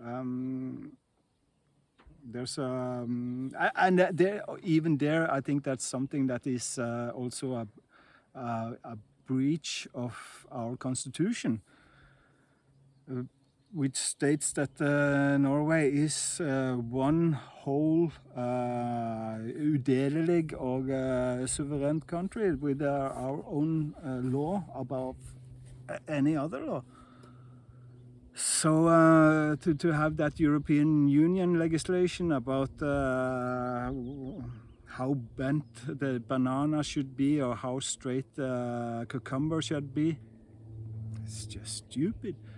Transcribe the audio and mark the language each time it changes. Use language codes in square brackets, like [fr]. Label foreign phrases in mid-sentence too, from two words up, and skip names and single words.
[en] there's even there, I think that's something that is also a breach of our constitution, which states that Norway is one whole [no] udelelig og suverent [en] country with our own law above any other law. So to have that European Union legislation about how bent the banana should be or how straight the cucumber should be, it's just stupid.